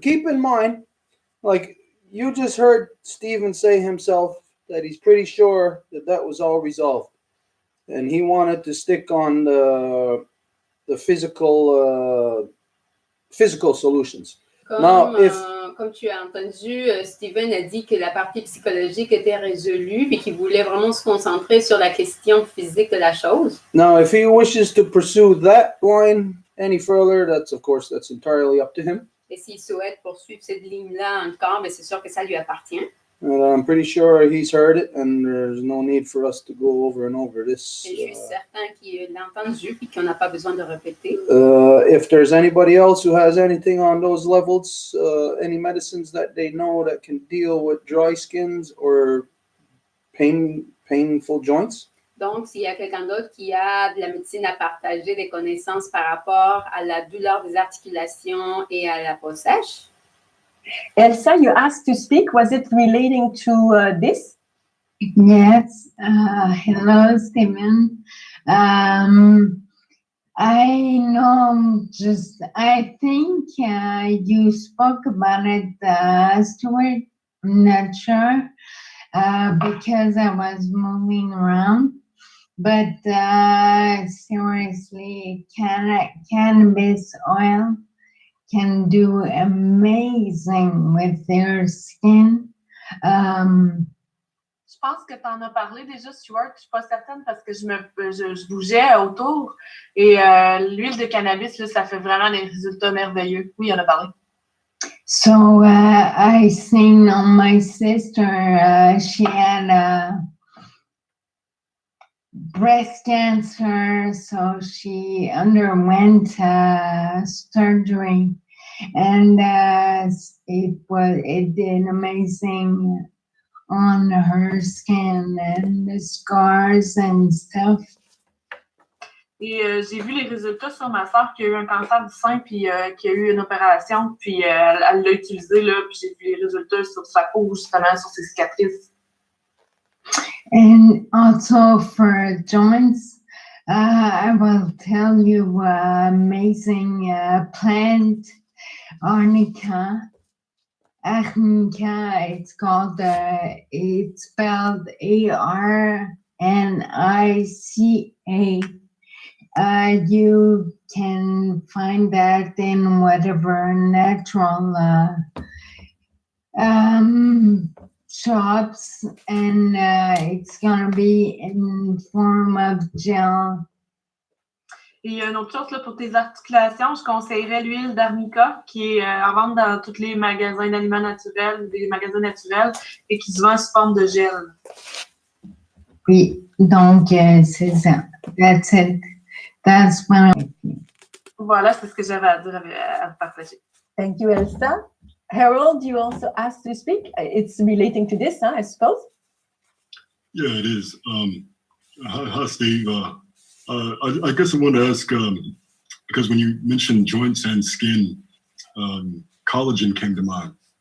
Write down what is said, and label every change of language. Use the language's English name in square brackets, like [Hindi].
[English] Keep in mind, like you just heard Stephen say himself that he's pretty sure that was all resolved. And he wanted to stick on the physical solutions. [French] Comme tu as entendu, Steven a dit que la partie psychologique était résolue et qu'il voulait vraiment se concentrer sur la question physique de la chose. [English] Now, if he wishes to pursue that line any further, that's entirely up to him. [French] Et s'il souhaite poursuivre cette ligne-là encore, mais c'est sûr que ça lui appartient. [English] And I'm pretty sure he's heard it, and there's no need for us to go over and over this. [French] Et je suis certain qu'il l'a entendu et qu'on n'a pas besoin de répéter. [English] If there's anybody else who has anything on those levels, any medicines that they know that can deal with dry skins or painful joints. [French] Donc, s'il y a quelqu'un d'autre qui a de la médecine à partager, des connaissances par rapport à la douleur des articulations et à la peau sèche. [English] Elsa, you asked to speak. Was it relating to this? Yes. Hello, Stephen. I know I think you spoke about it, Stuart. I'm not sure because I was moving around. But seriously, cannabis oil can do amazing with their skin. [French] Je pense que tu en as parlé déjà, Stuart. Je ne suis pas certaine parce que je bougeais autour. Et l'huile de cannabis, là, ça fait vraiment des résultats merveilleux. Oui, il en a parlé. [English] So I seen on my sister, she had breast cancer, so she underwent surgery, and it did amazing on her skin and the scars and stuff. [French] Et j'ai vu les résultats sur ma soeur qui a eu un cancer du sein puis qui a eu une opération, puis elle l'a utilisé là, puis j'ai vu les résultats sur sa peau, justement sur ses cicatrices. [English] And also for joints, I will tell you amazing plant, arnica. Arnica, it's called, it's spelled ARNICA. You can find that in whatever natural shops, and it's gonna be in form of gel. [French] Et il y a une autre chose là, pour tes articulations, je conseillerais l'huile d'arnica qui est en vente dans tous les magasins d'aliments naturels, des magasins naturels, et qui se vend sous forme de gel. Oui, donc c'est ça. [English] That's it. That's what [French] Voilà, c'est ce que j'avais à dire à partager. [English] Thank you, Elsa. Harold, you also asked to speak. It's relating to this, I suppose. Yeah, it is. Hi, Steve. I guess I want to ask, because when you mentioned joints and skin, collagen came to mind.